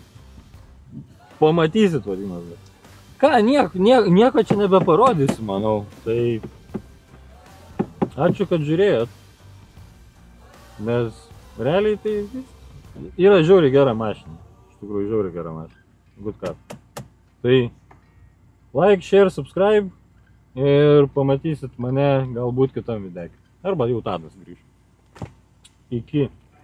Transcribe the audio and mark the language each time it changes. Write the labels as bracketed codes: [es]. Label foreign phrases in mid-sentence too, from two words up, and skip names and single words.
[lt] Pamatysit, vadinas. Ką, nieko čia nebeparodysiu, manau. Tai ačiū, kad žiūrėjot. Nes realiai tai yra žiauriai gera mašina. Iš tikrųjų, žiauriai gera mašina. [en] Good car. [lt] Tai [en] like, share, subscribe [lt] ir pamatysit mane galbūt kitam videkį. Arba jau Tadas grįš. Iki.